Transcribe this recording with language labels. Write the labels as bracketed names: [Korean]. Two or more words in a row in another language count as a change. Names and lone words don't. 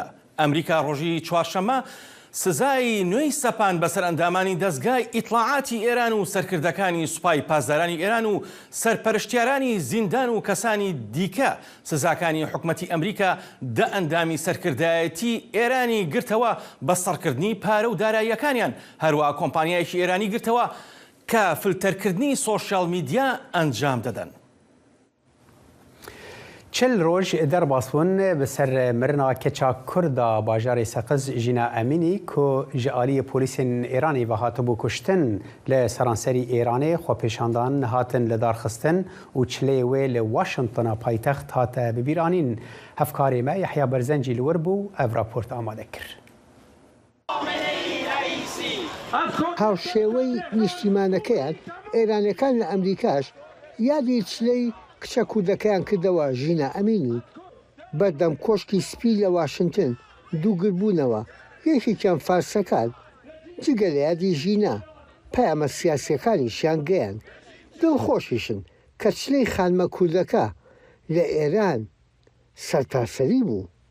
[Central Kurdish] ئەمریکا ڕۆژی چوارشەمە سزای نوێی سەپان بەسەر ئەندامانی دەستگای ئیطلاعاتی ئێران و سەرکردەکانی سوپای پاسدارانی ئێران و سەرپەرشتیارانی زیندان و کەسانی دیکە سزاکانی حکومەتی ئەمریکا دە ئەندامی سەرکردایەتی ئێرانی گرتەوە بە سەرکردنی پارە و داراییەکانیان هەروە کۆمپانیایەکی ئێرانی گرتەوە کە فلتەرکردنی سۆشیال میدیا ئەنجام دەدەن. [Kurdish] 40 ڕۆژ دەرباسبوون بەسەر مرنا کەچا کووردا باژارê Seqez Jîna Emînî ku ji aliyê polîsên Îranê ve hatibû kuştin li seranserî Îranê xwepêşandan hatin li darxistin û çilê wê li Washingtona paytext hate bibîranîn. Hevkarê me Yehya Berzencî li wir bû ev raport amade kir. [Central Kurdish] هاوشێوەی نیشتیمانەکەیان ئێرانەکان لە ئەمریکاش یادی چلەی کچە کوردەکەیان کردەوە ژینە ئەمینی بەردەم کۆشکی سپی لە واشنگتن دووگربوونەوە یەکێکیان فارسەکان جگە لە یادی ژینە پەیامە سیاسیەکانیشیان گەیان دڵخۆشیشن کە چلەی خانمە کوردەکە لە ئێران سەرتاسەری بوو.